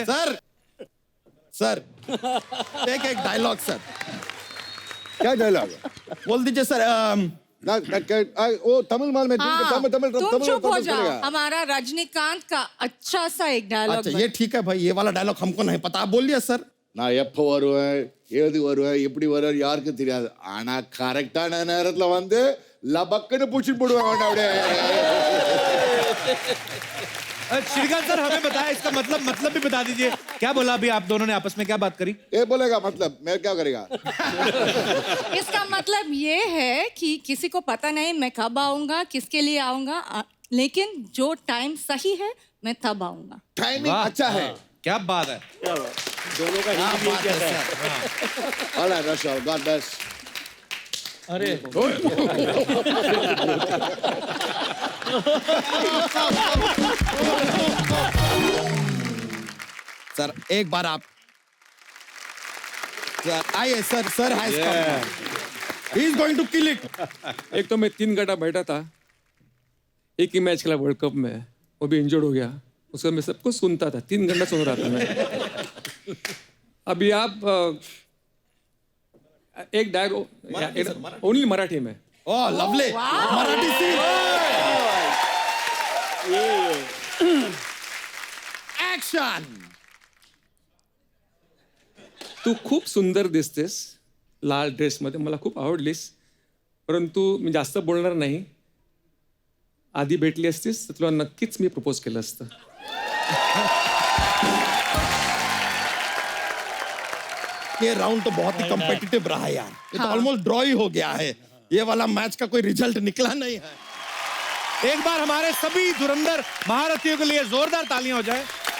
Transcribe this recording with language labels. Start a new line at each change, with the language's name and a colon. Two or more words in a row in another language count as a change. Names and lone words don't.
Hindi: सर एक डायलॉग सर। क्या डायलॉग? बोल दीजिए सर। वो तमिल माल में हाँ, तमिल तुम चुप हो जाओ। हमारा रजनीकांत का अच्छा सा एक डायलॉग। अच्छा ये ठीक है भाई, ये वाला डायलॉग हमको नहीं पता, आप बोलिए सर।
Tamil: நான் எப்போ வருவேன், ஏது வருவேன், எப்படி வருவேன் யாருக்கு தெரியாது. ஆனா கரெக்டான நேரத்துல வந்து லபக்குன்னு பூச்சி போடுவாங்க அப்படியே.
Hindi: श्रीकांत सर हमें बताया इसका मतलब भी बता दीजिए। क्या बोला अभी आप दोनों ने आपस में, क्या बात करी? ये बोलेगा मतलब मैं क्या करेगा? इसका मतलब ये है कि किसी को पता नहीं मैं कब आऊंगा, किसके लिए आऊंगा, लेकिन जो टाइम सही है मैं तब आऊंगा। टाइमिंग अच्छा है। क्या बात है। दोनों का हिंदी में क्या है?
English: All right, Russia, God bless.
Hindi: अरे सर एक बार आप सर आइए सर।
English: Sir has come, he is going to kill it.
Hindi: एक तो मैं 3 घंटा बैठा था, एक ही मैच खेला वर्ल्ड कप में, वो भी इंजर्ड हो गया। उसका मैं सब कुछ सुनता था, 3 घंटा सुन रहा था मैं। अभी आप एक डायलॉग ओनली मराठी में।
English: Oh lovely,
Hindi: मराठी सी एक्शन।
Marathi: तू खूप सुंदर दिसतेस लाल ड्रेसमध्ये, मला खूप आवडलीस, परंतु मी जास्त बोलणार नाही. आधी भेटली असतीस तर तुला नक्कीच मी प्रपोज केलं असतं.
Hindi: ये राउंड तो बहुत ही कॉम्पिटिटिव रहा है यार, ये तो ऑलमोस्ट ड्रॉ ही हो गया है। ये वाला मैच का कोई रिजल्ट निकला नहीं है। एक बार हमारे सभी धुरंधर महारथियों के लिए जोरदार तालियां हो जाए।